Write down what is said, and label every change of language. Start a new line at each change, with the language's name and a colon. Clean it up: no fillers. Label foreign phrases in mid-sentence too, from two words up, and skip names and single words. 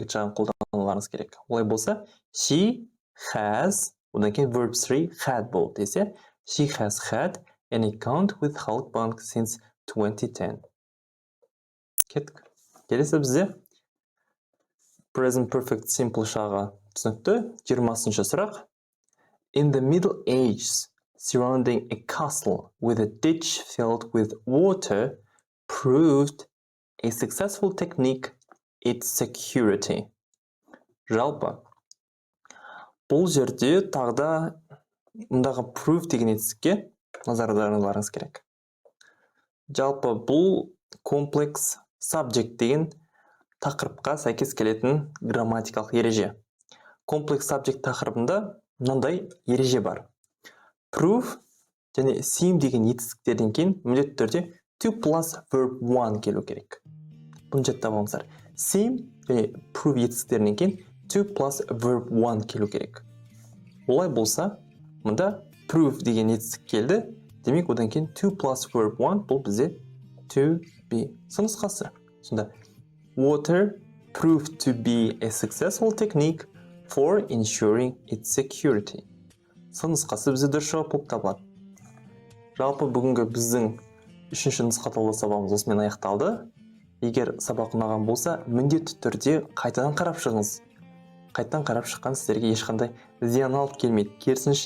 Kazakh: келтірілген жағын қолдануларыңыз керек. Олай болса,
English: she has,
Kazakh: одан кейін
English: verb 3 had
Kazakh: болды десе,
English: she has had an account with Halkbank since 2010.
Kazakh: Кеттік. Келесі бізде
English: present perfect simple
Kazakh: шағы түсінікті. 20-шы сұрақ.
English: In the Middle Ages, surrounding a castle with a ditch filled with water proved a successful technique its security.
Kazakh: Жалпы, бұл жерде тағда мұндағы prove деген етістікке назардарыңыздарыңыз керек. Жалпы, бұл
English: complex subject
Kazakh: деген тақырыпқа сәйкес келетін грамматикалық ереже.
English: Complex subject
Kazakh: тақырыбында мынандай ереже бар. Prove және seem деген етістіктерден кейін міндетті түрде
English: to plus verb 1
Kazakh: келу керек. Бұны жаттап алыңыздар. Seem және prove етістіктерінен кейін
English: to plus verb 1
Kazakh: келу керек. Олай болса, мұнда prove деген етістік келді. Демек, одан кейін
English: to plus verb 1
Kazakh: бұл бізде
English: to be.
Kazakh: Нұсқасы.
English: Сонда water proved to be a successful technique for ensuring its security.
Kazakh: Нұсқасы бізде дұрыс жауап болып табылады. Жалпы бүгінгі біздің 3-ші нұсқатаулы сабағымыз осымен аяқталды. Егер сабақ ұнаған болса, міндетті түрде қайтадан қарап шығыңыз. Қайтадан қарап шыққан сіздерге ешқандай зиян алып келмейді.